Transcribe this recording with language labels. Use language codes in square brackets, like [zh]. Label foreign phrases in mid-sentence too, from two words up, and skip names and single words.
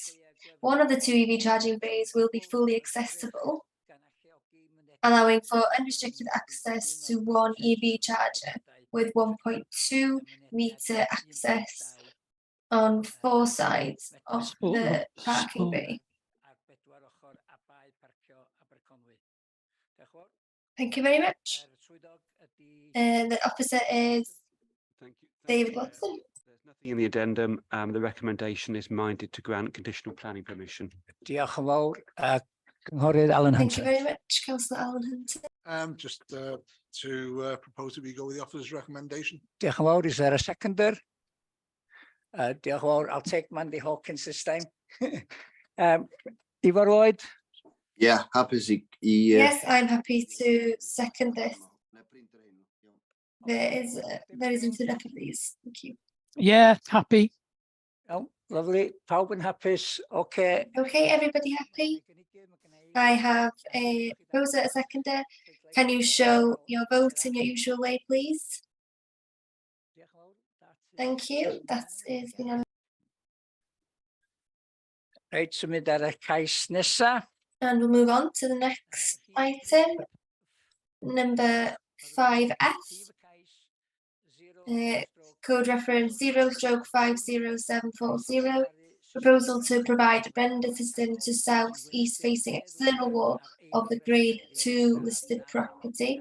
[en] One of the 2 EV charging bays will be fully accessible, allowing for unrestricted access to 1 EV charger with 1.2 meter access on 4 sides of the parking bay. Thank you very much. And the officer is David Watson. In the addendum, the recommendation is minded to grant conditional planning permission. [cy] Diolch yn fawr. Cynghorydd Alan [en] Thank you [cy] Hunter. [en] very much, Councillor Alan Hunter. Just to propose that we go with the officer's recommendation. [cy] Diolch yn fawr. [en] Is there a seconder? [cy] Diolch yn fawr. [en] I'll take Mandy Hawkins this time. Ifor Lloyd? Yeah, happy to. Yes, I'm happy to second this. There isn't enough of these. Thank you. Yeah, happy. Oh, lovely. [cy] Pawb yn hapus. [en] Okay. Okay, everybody happy? I have a proposer, a seconder. Can you show your vote in your usual way, please? Thank you. That is the [cy] Reit, symud ar y cais nesa. [en] And we'll move on to the next item, number 5F. Code reference 0/50740. Proposal to provide render system to south-east facing external wall of the grade 2 listed property.